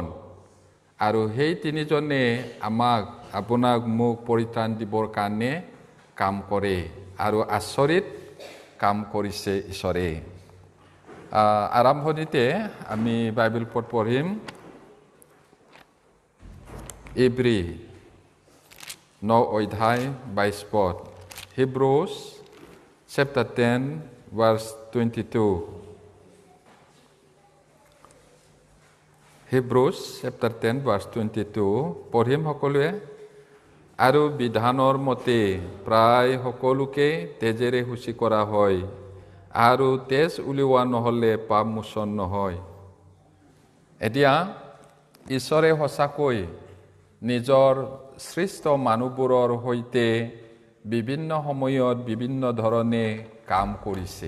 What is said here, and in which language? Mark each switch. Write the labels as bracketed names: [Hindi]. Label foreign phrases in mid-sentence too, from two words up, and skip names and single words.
[Assamese] আৰু সেই তিনিজনে আপোনাক মোক পৰিত্ৰাণ দিবৰ কাৰণে কাম কৰে। আৰু আচৰিত কাম কৰিছে ঈশ্বৰে। আৰম্ভণিতে আমি বাইবেল পদ পঢ়িম। ইব্ৰী 9 অধ্যায় 22 পদ। [English] Hebrews chapter 10 verse 22. Hebrews chapter 10 verse 22 [Assamese] পঢ়িম সকলোৱে। আৰু বিধানৰ মতে প্ৰায় সকলোকে তেজেৰে শুচি কৰা হয়, আৰু তেজ উলিওৱা নহ'লে পাপ মোচন নহয়। এতিয়া ঈশ্বৰে সঁচাকৈ নিজৰ সৃষ্ট মানুহবোৰৰ সৈতে বিভিন্ন সময়ত বিভিন্ন ধৰণে কাম কৰিছে।